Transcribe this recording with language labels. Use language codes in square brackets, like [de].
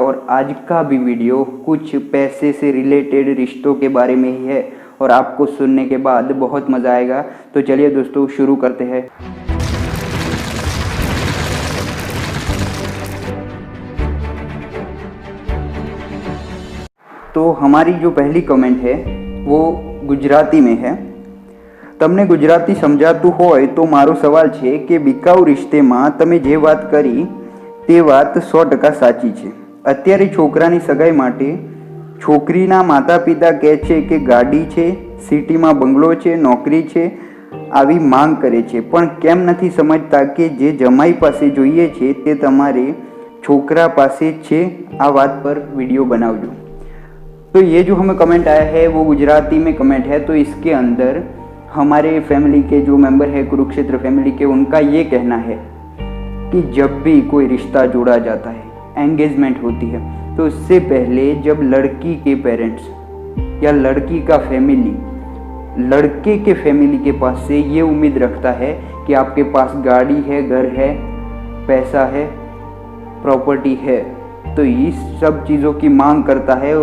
[hi] और आज का भी वीडियो कुछ पैसे से रिलेटेड रिश्तों के बारे में ही है और आपको सुनने के बाद बहुत मज़ा आएगा। तो चलिए दोस्तों, शुरू करते हैं। तो हमारी जो पहली कमेंट है वो गुजराती में है। [gu] તમને ગુજરાતી સમજાતું હોય તો મારો સવાલ છે કે બિકાઉ રિશ્તેમાં તમે જે વાત કરી તે વાત 100% સાચી છે। અત્યારે છોકરાની સગાઈ માટે છોકરીના માતા પિતા કહે છે કે ગાડી છે, સિટીમાં બંગલો છે, નોકરી છે, આવી માંગ કરે છે, પણ કેમ નથી સમજતા કે જે જમાઈ પાસે જોઈએ છે તે તમારે છોકરા પાસે છે। આ વાત પર વિડીયો બનાવજો। [hi] तो ये जो हमें कमेंट आया है वो गुजराती में कमेंट है। तो इसके अंदर हमारे फैमिली के जो मेंबर है कुरुक्षेत्र फैमिली के, उनका ये कहना है कि जब भी कोई रिश्ता जोड़ा जाता है, एंगेजमेंट होती है, तो उससे पहले जब लड़की के पेरेंट्स या लड़की का फैमिली लड़के के फैमिली के पास से ये उम्मीद रखता है कि आपके पास गाड़ी है, घर है, पैसा है, प्रॉपर्टी है, तो इस सब चीज़ों की मांग करता है।